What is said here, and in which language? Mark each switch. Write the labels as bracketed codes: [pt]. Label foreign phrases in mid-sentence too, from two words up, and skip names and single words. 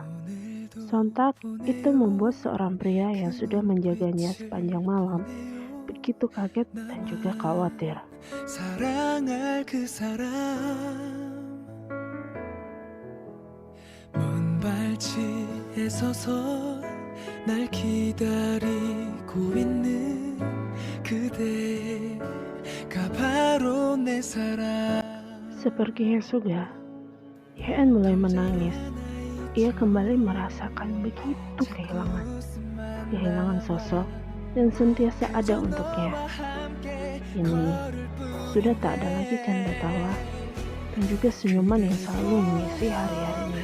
[id] Sontak itu membuat seorang pria yang sudah menjaganya sepanjang malam begitu kaget dan juga khawatir. [ko] 사랑할 그 사람 먼 발치에 서서 날 기다리고 있는 그대가 바로 내 사랑. [id] Sepertinya sudah, Yan mulai menangis. Ia kembali merasakan begitu kehilangan sosok yang sentiasa ada untuknya. Ini sudah tak ada lagi canda tawa dan juga senyuman yang selalu mengisi hari-harinya.